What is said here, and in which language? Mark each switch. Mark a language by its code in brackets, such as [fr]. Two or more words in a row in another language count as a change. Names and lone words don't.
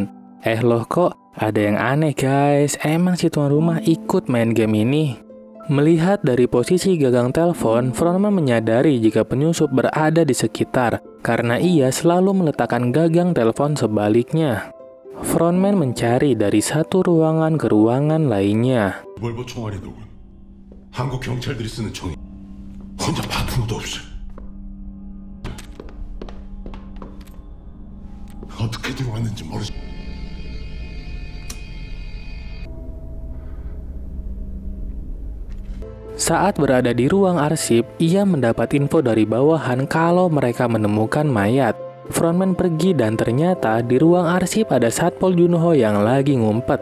[id] Loh kok ada yang aneh guys, emang si tuan rumah ikut main game ini? Melihat dari posisi gagang telepon, frontman menyadari jika penyusup berada di sekitar karena ia selalu meletakkan gagang telepon sebaliknya. Frontman mencari dari satu ruangan ke ruangan lainnya. [ko] 리볼버 총알이 녹은 한국 경찰들이 쓰는 총이 혼자 파트너도 없어. 어떻게 들어왔는지 모르지. [id] Saat berada di ruang arsip, ia mendapat info dari bawahan kalau mereka menemukan mayat. Frontman pergi dan ternyata di ruang arsip ada Satpol Junho yang lagi ngumpet.